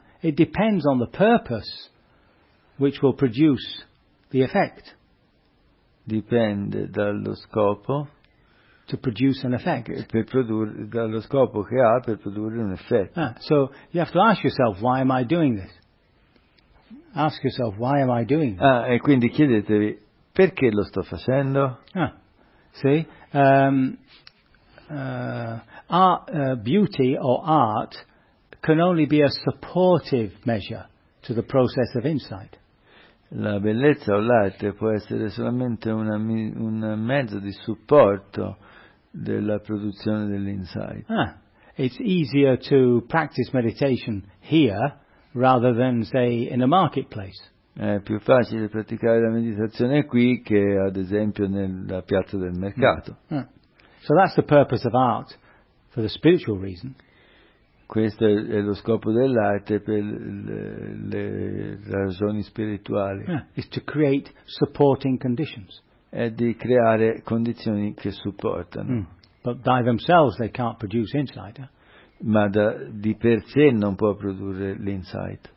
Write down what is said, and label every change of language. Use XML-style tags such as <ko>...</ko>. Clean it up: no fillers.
<en>it depends on the purpose which will produce the effect.</en> <it>Dipende dallo scopo.</it> <en>To produce an effect.</en> <it>Per produrre dallo scopo che ha per produrre un effetto.</it> <en>So you have to ask yourself, why am I doing this? Ask yourself, why am I doing this?</en> <it>E quindi chiedetevi, perché lo sto facendo?</it> <en>Beauty or art can only be a supportive measure to the process of insight.</en> <it>La bellezza o l'arte può essere solamente un mezzo di supporto della produzione dell'insight.</it> <en>It's easier to practice meditation here rather than, say, in a marketplace.</en> <it>È più facile praticare la meditazione qui che, ad esempio, nella piazza del mercato.</it> <en>So that's the purpose of art, for the spiritual reason.</en> <it>Questo è lo scopo dell'arte per le ragioni spirituali.</it> <en>Is to create supporting conditions.</en> <it>È di creare condizioni che supportano.</it> <en>But by themselves they can't produce insight.</en> <it>Ma di per sé non può produrre l'insight.</it>